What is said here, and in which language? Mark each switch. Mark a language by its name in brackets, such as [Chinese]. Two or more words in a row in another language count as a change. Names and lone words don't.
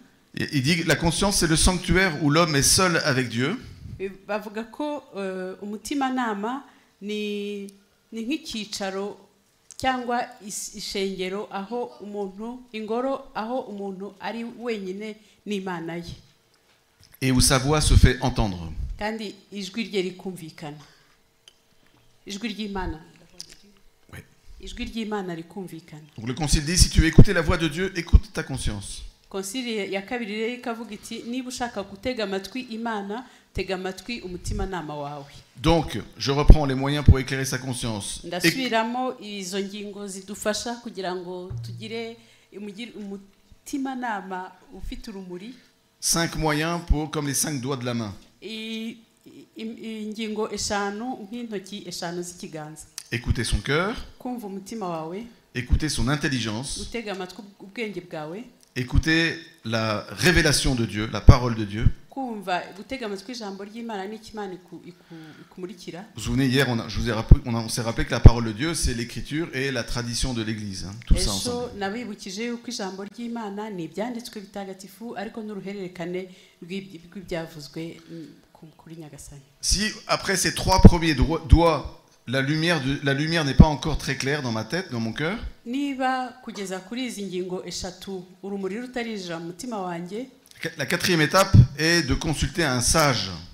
[French] Il dit que la conscience c'est le sanctuaire où l'homme est seul avec Dieu. [Kinyarwanda] Bavuga ko umutimanama ni nk'ikicaro cyangwa ishengero aho umuntu ingoro aho umuntu ari wenyine n'Imana ye. [French] Et où sa voix se fait entendre. [Kinyarwanda] Kandi ijwi rye rikumvikana. Ijwi ry'Imana. Oui. Ijwi ry'Imana rikumvikana. [French] Donc le concile dit si tu veux écouter la voix de Dieu, écoute ta conscience. [Kinyarwanda] Concile ya kabiri rero ikavuga iti niba ushaka gutega amatwi Imana tega amatwi umutimanama wawe. [French] Donc je reprends les moyens pour éclairer sa conscience. [Kinyarwanda] Ndasubiramo izo ngingo zidufasha kugira ngo tugire umutimanama ufite urumuri. [French] 5 moyens pour comme les 5 doigts de la main. [Kinyarwanda] Ingingo eshanu nk'intoki eshanu z'ikiganza. [French] Écouter son cœur. [Kinyarwanda] Kumva umutima wawe. [French] Écouter son intelligence. [Kinyarwanda] Utega amatwi ubwenge bwawe. [French] Écouter la révélation de Dieu, la parole de Dieu. Vous vous souvenez, hier, on s'est rappelé que la parole de Dieu, c'est l'écriture et la tradition de l'Église. Hein, tout ça ensemble. Si après ces 3 premiers doigts, la lumière n'est pas encore très claire dans ma tête, dans mon cœur, la 4e étape est de consulter un sage.